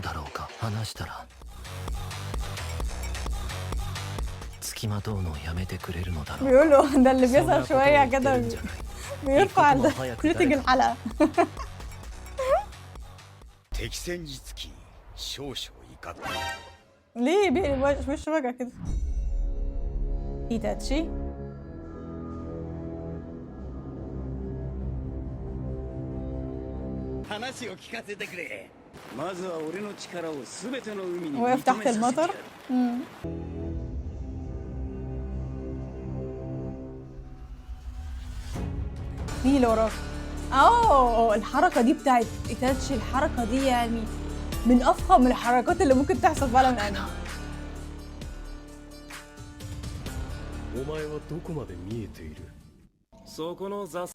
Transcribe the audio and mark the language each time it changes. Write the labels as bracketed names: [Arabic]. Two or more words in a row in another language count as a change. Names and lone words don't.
[Arabic] بيقولوا ده اللي بيظهر شويه كده بيرفع ريتنج الحلقه. ليه بيقلب وشه وجع كده؟ ايتاتشي. [Japanese] 話を聞かせてくれ。まずは俺の力をすべての海に [Arabic] واقف [Japanese] 認 [Arabic] تحت [Japanese] めさせてや [Arabic] المطر. [Japanese] る。 [Arabic] مين اللي وراك؟ اه الحركة دي بتاعت ايتاتشي، الحركة دي يعني من افخم الحركات اللي ممكن تحصل في عالم الانمي. [Japanese] お前はどこまで見えている？そこのザス